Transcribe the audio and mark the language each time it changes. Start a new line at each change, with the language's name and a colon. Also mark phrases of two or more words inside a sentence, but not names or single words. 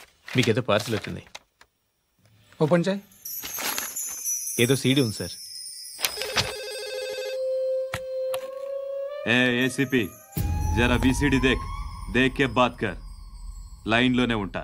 Telugu: మీకేదో పార్సిల్ వచ్చింది. ఓపెన్ చేయి. ఏదో సీడీ ఉంది సార్.
Hindi: एसीपी ज़रा वीसीडी देख के बात कर.
Telugu: లైన్లోనే ఉంటా.